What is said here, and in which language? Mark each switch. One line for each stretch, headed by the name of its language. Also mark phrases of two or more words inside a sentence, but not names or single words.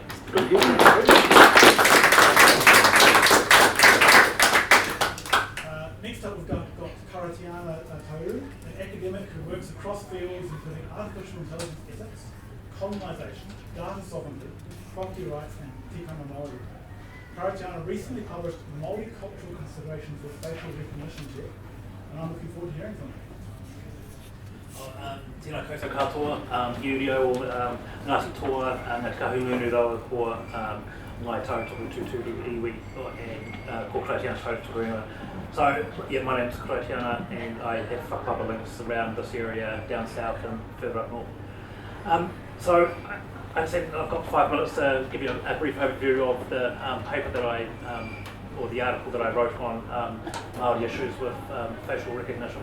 English: Good. Next up, we've got Karaitiana Taiuru, an academic who works across fields including artificial intelligence ethics, colonisation, data sovereignty, property rights, and
Māori: tikanga Māori.
English: Karaitiana recently published Māori Cultural Considerations for Facial Recognition Check, and I'm looking forward to hearing from you.
Māori: Tēnā koutou katoa, Yurio, Ngāti Toa, Ngā Te Kahungunu rawa ko Ngai Tautohu Tūturu Iwi and ko Karaitiana Taiuru.
English: So, yeah, my name's Karaitiana and I have whakapapa links around this area, down south and further up north. So, I said I've got 5 minutes to give you a brief overview of the paper that or the article that I wrote on Māori issues with facial recognition.